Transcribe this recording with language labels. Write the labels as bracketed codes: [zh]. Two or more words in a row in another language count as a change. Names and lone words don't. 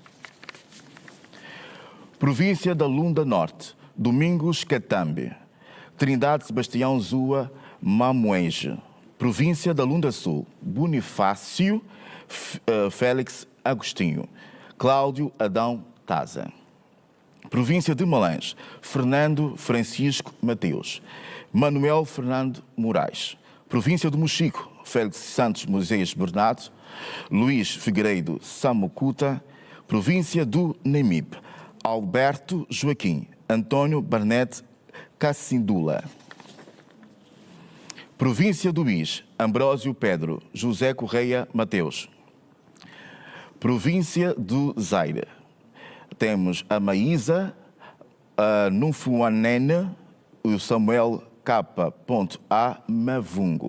[pt] Província da Lunda Norte, Domingos Catambe, Trindade Sebastião Zua Mamuenge. Província da Lunda Sul, Bonifácio Félix Agostinho. Cláudio Adão Taza. Província de Malães, Fernando Francisco Mateus. Manuel Fernando Moraes. Província do Mochico, Félix Santos Moisés Bernardo. Luís Figueiredo Samucuta. Província do Nemibe, Alberto Joaquim Antônio Barnett Cacindula. Província do Bis, Ambrósio Pedro José Correia Mateus. Província do Zaire, temos a Maísa, a Nufuanene, o Samuel K.A. Mavungo.